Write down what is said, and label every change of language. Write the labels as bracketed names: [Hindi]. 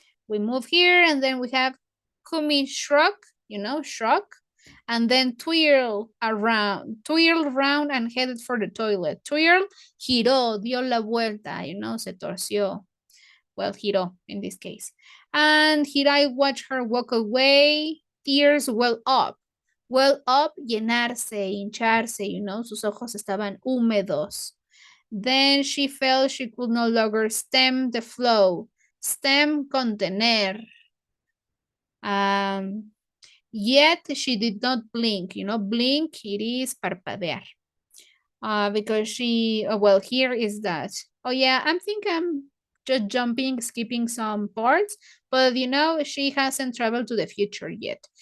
[English] We move here, and then we have Kumi shrug, shrug, and then twirl around and headed for the toilet. Twirl, [Spanish] giró, dio la vuelta, se torció. [English] Well, [Spanish] giró [English] in this case. And Hirai watched her walk away, tears well up. Well up, [Spanish] llenarse, hincharse, sus ojos estaban húmedos. [English] Then she felt she could no longer stem the flow. Stem, [Spanish] contener. [English] Yet she did not blink. Blink, it is [Spanish] parpadear. [English] Because well, here is that. Oh yeah, I'm thinking I'm just skipping some parts, but she hasn't traveled to the future yet.